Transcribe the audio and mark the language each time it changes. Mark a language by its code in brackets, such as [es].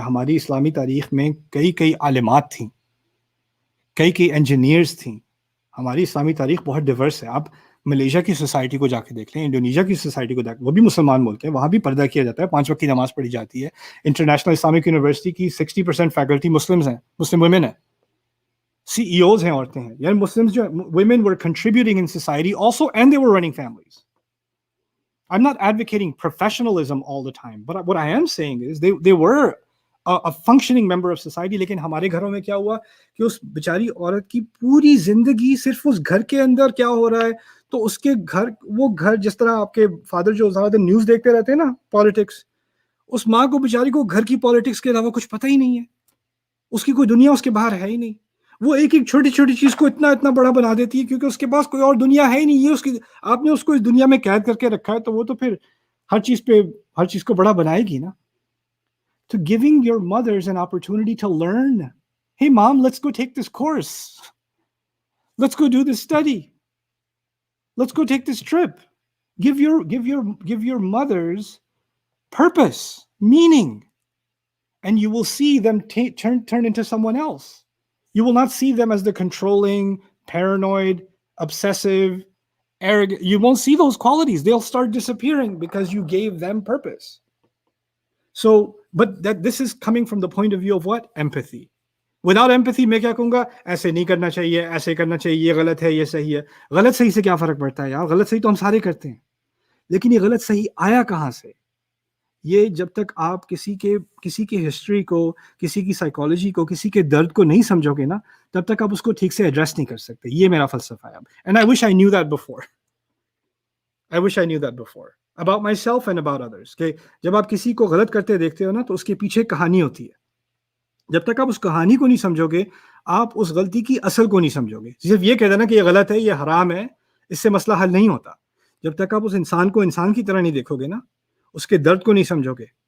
[ur] ہماری اسلامی تاریخ میں کئی عالمات تھیں, کئی انجینئرز تھیں. ہماری اسلامی تاریخ بہت ڈیورس ہے. آپ ملیشیا کی سوسائٹی کو جا کے دیکھ لیں, انڈونیشیا کی سوسائٹی کو وہ بھی مسلمان ملک ہے, وہاں بھی پردہ کیا جاتا ہے, 5 وقت کی نماز پڑھی جاتی ہے. انٹرنیشنل اسلامک یونیورسٹی کی 60% فیکلٹی مسلمز ہیں, مسلم ویمن ہیں, CEOs ہیں, عورتیں ہیں. یعنی مسلمز جو [en] women were contributing in society also, and they were running families. I'm not advocating professionalism all the time, but what I am saying is they were a functioning member of society. [ur] لیکن ہمارے گھروں میں کیا ہوا کہ اس بیچاری عورت کی پوری زندگی صرف اس گھر کے اندر کیا ہو رہا ہے, تو اس کے وہ گھر جس طرح آپ کے فادر جو زیادہ نیوز دیکھتے رہتے ہیں نا, پالیٹکس, اس ماں کو بیچاری کو گھر کی پالیٹکس کے علاوہ کچھ پتہ ہی نہیں ہے, اس کی کوئی دنیا اس کے باہر ہے ہی نہیں. وہ ایک ایک چھوٹی چھوٹی چیز کو اتنا اتنا بڑا بنا دیتی ہے کیونکہ اس کے پاس کوئی اور دنیا ہے ہی نہیں. یہ اس کی, آپ نے اس کو اس دنیا میں قید کر کے رکھا ہے تو وہ تو پھر ہر چیز کو بڑا بنائے گی نا. [en] To giving your mothers an opportunity to learn. Hey mom, let's go take this course. Let's go do this study. Let's go take this trip. Give your mothers purpose, meaning, and you will see them turn into someone else. You will not see them as the controlling, paranoid, obsessive, arrogant. You won't see those qualities. They'll start disappearing because you gave them purpose. So, but this is coming from the point of view of what? Empathy. Without empathy, [ur] میں کیا کہوں گا, ایسے نہیں کرنا چاہیے, ایسے کرنا چاہیے, یہ غلط ہے, یہ صحیح ہے. غلط صحیح سے کیا فرق پڑتا ہے یار؟ غلط صحیح تو ہم سارے کرتے ہیں, لیکن یہ غلط صحیح آیا کہاں سے؟ یہ جب تک آپ کسی کی ہسٹری کو, کسی کی سائیکالوجی کو, کسی کے درد کو نہیں سمجھو گے نا, تب تک آپ اس کو ٹھیک سے ایڈریس نہیں کر سکتے. یہ میرا فلسفہ ہے. [en] And I wish I knew that before. I wish I knew that before. About myself and about others. [ur] کہ جب آپ کسی کو غلط کرتے دیکھتے ہو نا, تو اس کے پیچھے کہانی ہوتی ہے. جب تک آپ اس کہانی کو نہیں سمجھو گے, آپ اس غلطی کی اصل کو نہیں سمجھو گے. صرف یہ کہہ دینا کہ یہ غلط ہے, یہ حرام ہے, اس سے مسئلہ حل نہیں ہوتا. جب تک آپ اس انسان کو انسان کی طرح نہیں دیکھو گے نا, اس کے درد کو نہیں سمجھو گے.